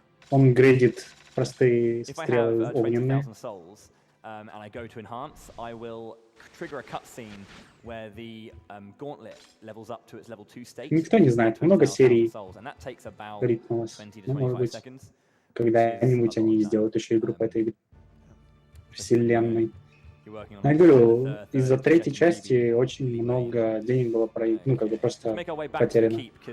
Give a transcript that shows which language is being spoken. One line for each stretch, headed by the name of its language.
Russian: Он грейдит простые стрелы огненные.
English: And I go to enhance, I will trigger a cutscene where the gauntlet levels up to its level 2 state.
Russian: Никто не знает, много серий ритнулось. Ну, может быть, когда-нибудь они сделают еще игру по этой вселенной. Я говорю, из-за третьей части очень много денег было ну, как бы просто потеряно.